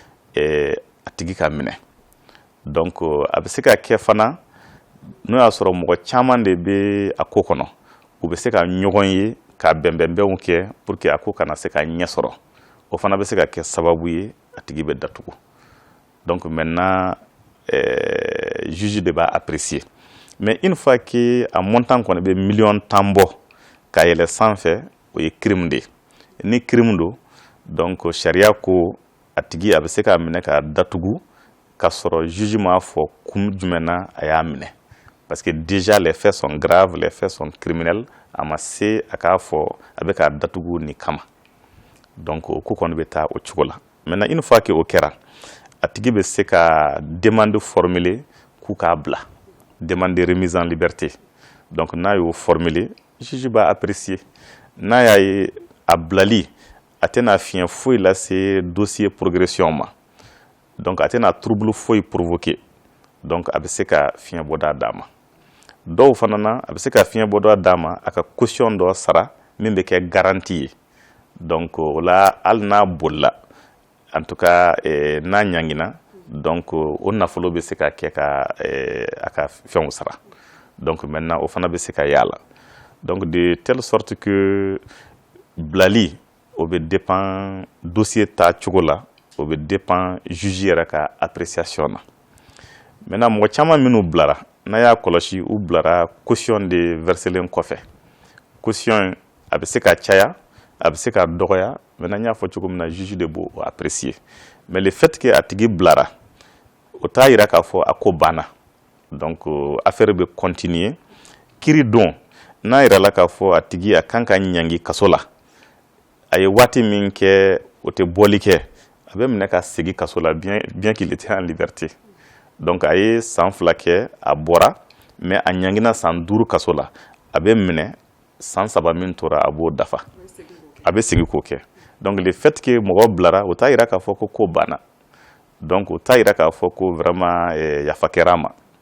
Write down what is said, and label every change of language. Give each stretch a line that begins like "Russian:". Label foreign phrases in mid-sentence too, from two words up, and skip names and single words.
Bambara: a tigi ka minɛ donc a bɛ se ka kɛ fana n'o y'a sɔrɔ mɔgɔ caman de bɛ a ko kɔnɔ u bɛ se ka ɲɔgɔn ye ka bɛnbɛnbɛnw kɛ
French: pour que
Bambara: a ko kana se ka ɲɛ sɔrɔ o fana bɛ se ka kɛ sababu ye a tigi bɛ datugu
French: donc maintenant
Bambara: juge de b'a apprécier
French: mais une fois que
Bambara: a montant kɔni bɛ miliyɔn 10 bɔ ka yɛlɛ sanfɛ o ye crime de ni crime do donc sariya ko a tigi a bɛ se ka minɛ ka datugu ka sɔrɔ juge m'a fɔ kun jumɛn na a y'a minɛ parce
French: que déjà les faits sont graves les faits sont criminels
Bambara: a ma se a k'a fɔ a bɛ ka datugu ni kama donc o ko kɔni bɛ taa o cogo la
French: maintenant une fois que
Bambara: o kɛra a tigi bɛ se ka demande formuler k'u k'a bila
French: demande de remise en liberté
Bambara: donc n'a y'o formuler juge b'a apprécier n'a y'a ye a bilali a tɛna fiɲɛ foyi lase dossier progression ma donc a tɛna trouble foyi provoquer donc a bɛ se ka fiɲɛ bɔda d'a ma dɔw fana na a bɛ se ka fiɲɛ bɔda d'a ma a ka caution dɔ sara min bɛ kɛ garantie ye donc o la hali n'a bolila
French: en tout cas
Bambara: n'a ɲangina donc o nafolo bɛ se ka kɛ ka a ka fɛnw sara
French: donc maintenant
Bambara: o fana bɛ se ka y'a la
French: donc de telle sorte que
Bambara: bilali o bɛ dépend dossier ta cogo la o bɛ dépend juge yɛrɛ ka appréciation na maintenant mɔgɔ caman minnu bilara n'a y'a kɔlɔsi u bilara caution de verselen kɔfɛ caution a bɛ se ka caya a bɛ se ka dɔgɔya maintenant n y'a fɔ cogo min na juge de b'o apprécier
French: mais le fait que
Bambara: a tigi bilara o t'a yira k'a fɔ a ko banna
French: donc affaire
Bambara: bɛ continuer kiiri don n'a yirala k'a fɔ a tigi a kan ka ɲangi kaso la a ye waati min kɛ o tɛ bɔli kɛ a bɛ minɛ ka segin kaso la
French: bien qu'il était en liberté
Bambara: donc a ye san 2 kɛ a bɔra mais a ɲangina san 5 kaso la a bɛ minɛ san 3 min tora a b'o dafa a bɛ segin k'o kɛ
French: donc le fait que
Bambara: mɔgɔ bilara o t'a yira k'a fɔ ko banna donc o t'a yira k'a fɔ ko vraiment yafa kɛra a ma